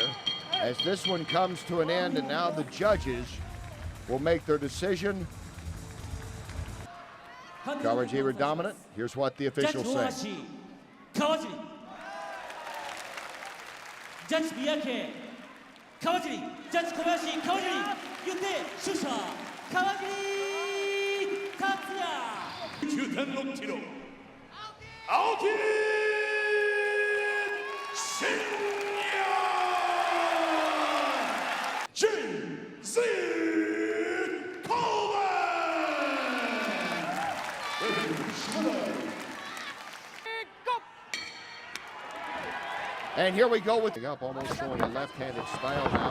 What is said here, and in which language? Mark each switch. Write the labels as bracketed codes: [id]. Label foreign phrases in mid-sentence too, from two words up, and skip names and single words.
[en] As this one comes to an end, and now the judges will make their decision. Kawajiri dominant. Here's what the officials say. Kawajiri. Judge Miyake. Kawajiri. Judge Kobayashi. Kawajiri. Yute. Shusha. Kawajiri. Tatsuya. 9.6 キロ Aoki Shinya And here we go with the up, almost showing a left-handed style now.